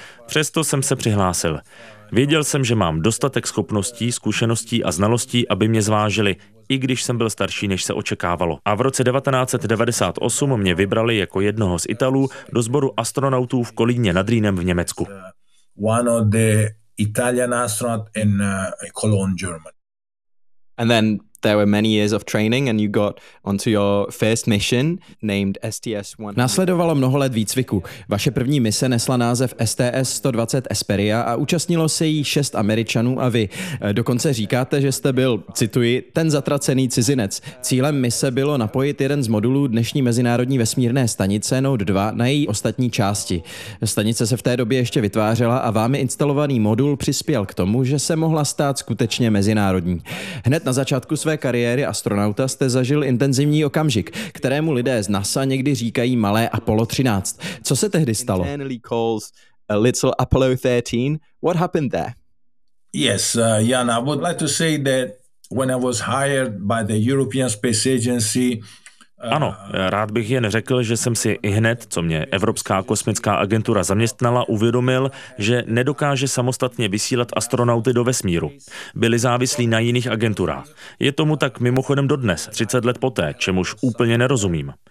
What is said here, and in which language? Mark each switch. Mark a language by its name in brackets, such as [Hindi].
[Czech] Přesto jsem se přihlásil. Věděl jsem, že mám dostatek schopností, zkušeností a znalostí, aby mě zvážili, i když jsem byl starší, než se očekávalo. A v roce 1998 mě vybrali jako jednoho z Italů do sboru astronautů v Kolíně nad Rýnem v Německu. [English] One of the Italian astronaut in Cologne, Germany. And then there were many years of training and you got onto your first mission named STS-1. [Czech] Následovalo mnoho let výcviku. Vaše první mise nesla název STS-120 Hesperia a účastnilo se jí 6 Američanů a vy. Dokonce říkáte, že jste byl, cituji, ten zatracený cizinec. Cílem mise bylo napojit jeden z modulů dnešní mezinárodní vesmírné stanice Node 2 na její ostatní části. Stanice se v té době ještě vytvářela a vámi instalovaný modul přispěl k tomu, že se mohla stát skutečně mezinárodní. Hned na začátku své kariéry astronauta jste zažil intenzivní okamžik, kterému lidé z NASA někdy říkají malé Apollo 13. Co se tehdy stalo? [English] Internally calls a little Apollo 13. What happened there? Yes, Jan, I would like to say that when I was hired by the European Space Agency. [Czech] Ano, rád bych jen řekl, že jsem si i hned, co mě Evropská kosmická agentura zaměstnala, uvědomil, že nedokáže samostatně vysílat astronauty do vesmíru. Byli závislí na jiných agenturách. Je tomu tak mimochodem dodnes, 30 let poté, čemuž úplně nerozumím.